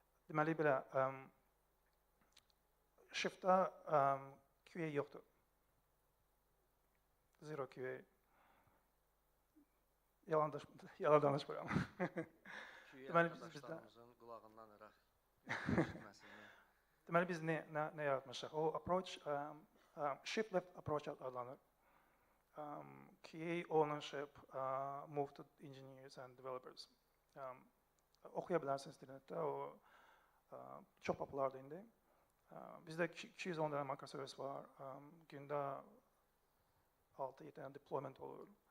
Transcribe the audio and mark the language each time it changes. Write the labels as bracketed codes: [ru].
[az] Deməli, belə, shift'da QA yoxdur. [en] Zero QA. [az] Yalan danışmıram. QA arkadaşlarımızın qulağından ıraq eşitməsini. Deməli, biz nə yaratmışıq? O approach, shift left approach adlanır. [en] QA ownership, move to engineers and developers. [az] Oxuya bilərsiniz internetdə, o çox populardır indi. Bizdə 210 dənə microservice var, gündə 6-7 dənə deployment olur.